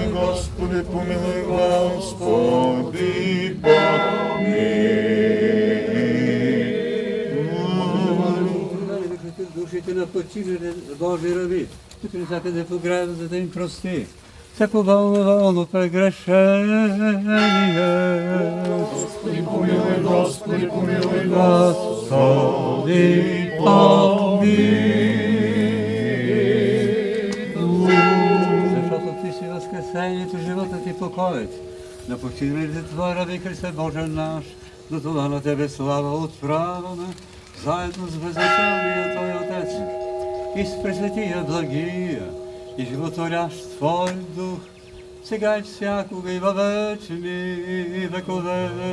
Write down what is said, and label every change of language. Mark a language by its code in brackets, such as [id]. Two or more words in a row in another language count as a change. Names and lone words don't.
[bg] Господи, помилуй, Господи, помилуй. Душите на починали Божи раби, които всякъде по града, за да им прости всяко волно прегрешение. Господи, помилуй, Господи, помилуй, Господи, помилуй. Защото Ти си възкресението, животът и покоят. На починалите Твои раби, Христе Боже наш, до това на Тебе слава отправяме, заедно с безначалния Твой Отец и с Пресветия Благия и животворящ Твой Дух, сега и всякога и във вечни векове.